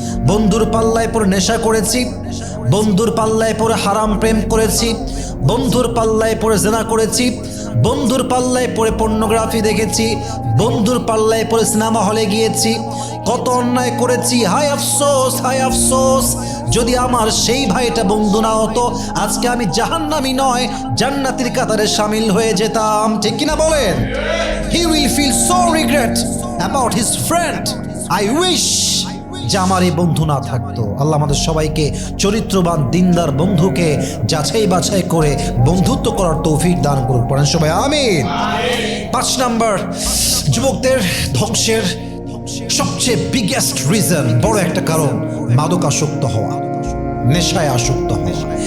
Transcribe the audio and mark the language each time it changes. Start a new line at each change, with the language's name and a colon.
Bangla: বন্ধুর পাল্লায় পড়ে নেশা করেছি, বন্ধুর পাল্লায় পড়ে হারাম প্রেম করেছি, বন্ধুর পাল্লায় পড়ে জিনা করেছি, বন্ধুর পাল্লায় পড়ে পর্নোগ্রাফি দেখেছি, বন্ধুর পাল্লায় পড়ে সিনেমা হলে গিয়েছি, কত অন্যায় করেছি। হায় আফসোস, হায় আফসোস, যদি আমার সেই ভাইটা বন্ধু না হতো, আজকে আমি জাহান্নামী নয় জান্নাতীর কাতারে শামিল হয়ে যেতাম, ঠিক কিনা বলেন?
English: He will feel so regret about his friend. I wish
Bangla: যে আমার এই বন্ধু না থাকতো। আল্লাহ আমাদের সবাইকে চরিত্রবান দিনদার বন্ধুকে যাচাই বাছাই করে বন্ধুত্ব করার তৌফিক দান করুন। পড়েন সবাই আমিন। 5 নাম্বার, যুবকদের ধ্বংসের সবচেয়ে বিগেস্ট রিজন, বড় একটা কারণ, মাদকাসক্ত হওয়া, নেশায় আসক্ত হওয়া।